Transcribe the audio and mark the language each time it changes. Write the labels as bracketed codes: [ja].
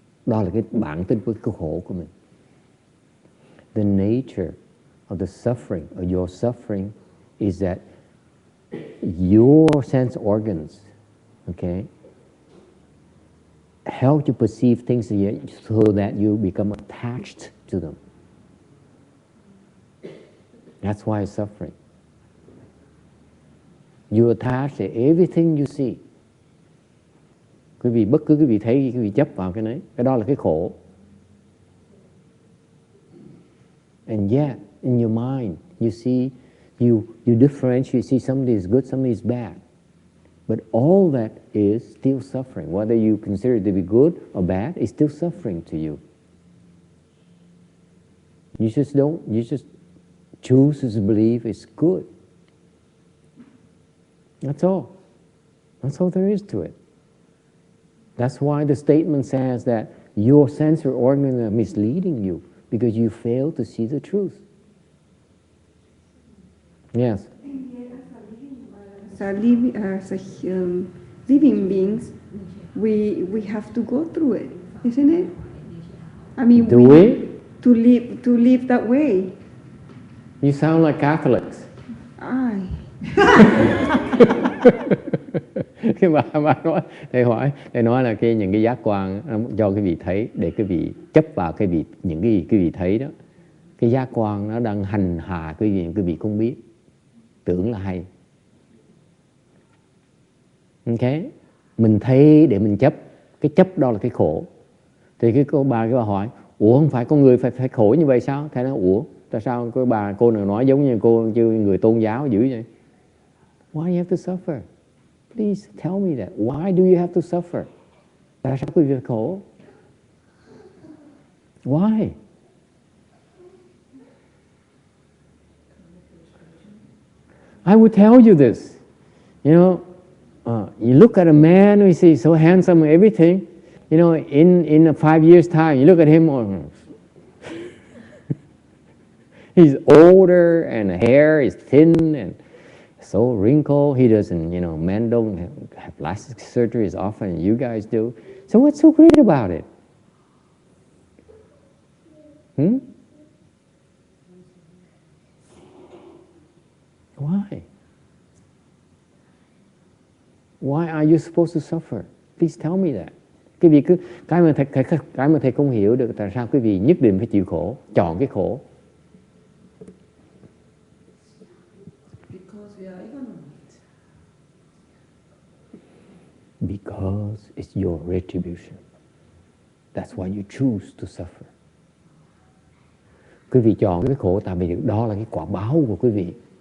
[vi] Đó là cái bản tính của cái khổ của mình. [en] The nature of the suffering, or your suffering, is that your sense organs, okay, help you perceive things so that you become attached to them. That's why it's suffering. You attach to everything you see. [vi] Bất cứ quý vị thấy, quý vị chấp vào cái đấy. Cái đó là cái khổ. [en] And yet, in your mind, you see, you differentiate, you see somebody is good, somebody is bad. But all that is still suffering. Whether you consider it to be good or bad, it's still suffering to you. You just choose to believe it's good. That's all. That's all there is to it. That's why the statement says that your sensory organs are misleading you because you fail to see the truth. Yes? As living beings, we have to go through it, isn't it? I mean, Do we? To live that way. You sound like Catholics. [vi] Ai. Cái bà nói, thầy nói là những cái giác quan cho cái vị thấy, để cái vị chấp vào những cái vị thấy đó. Cái giác quan nó đang hành hạ cái vị không biết, tưởng là hay. Okay? Mình thấy để mình chấp, cái chấp đó là cái khổ. Thì cái bà hỏi, ủa không phải con người phải khổ như vậy sao? Thầy nói, ủa tại sao cô nào nói giống như cô như người tôn giáo dữ vậy? [en] Why do you have to suffer? Please tell me that. Why do you have to suffer? [vi] Tại sao quý vị phải khổ? [en] Why? I would tell you this. You know, you look at a man, you see so handsome and everything. You know, in 5 years' time, you look at him, he's older and hair is thin and so wrinkled. He doesn't, you know, men don't have plastic surgery as often as you guys do. So what's so great about it? Why? Why are you supposed to suffer? Please tell me that. [vi] Quý vị cứ cái mà thầy không hiểu được tại sao quý vị nhất định phải chịu khổ, chọn cái khổ. [en] Because we are ignorant. Because it's your retribution. That's why you choose to suffer. [vi] Quý vị chọn cái khổ tại vì đó là cái quả báo của quý vị.